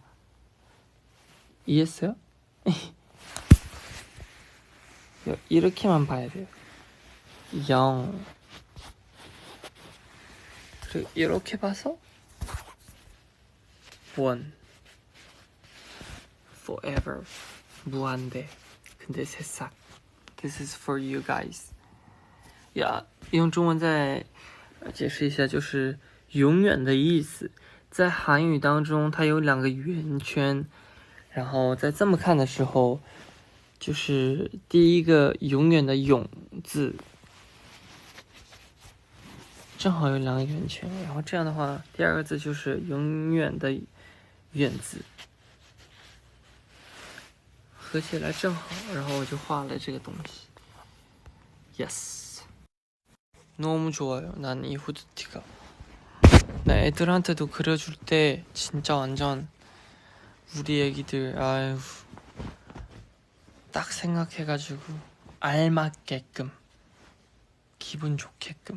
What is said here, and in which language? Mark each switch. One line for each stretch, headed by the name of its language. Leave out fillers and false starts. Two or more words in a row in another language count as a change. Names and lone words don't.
Korean: 이해했어요? 이렇게만 봐야 돼요. 영. 그리고 이렇게 봐서 원. Forever. 무한대. 근데 새싹.
English: This is for you guys.
Chinese: 用中文再解释一下，就是永远的意思。在韩语当中，它有2个圆圈， 然后在这么看的时候，就是第一个永远的永字，正好有2个圆圈，然后这样的话，第2个字就是永远的远字，合起来正好，然后我就画了这个东西。Yes.
Korean: 너무 좋아요. 난 이 후드티가. 나 애들한테도 그려줄 때 진짜 완전 우리 애기들 아유 딱 생각해가지고 알맞게끔 기분 좋게끔.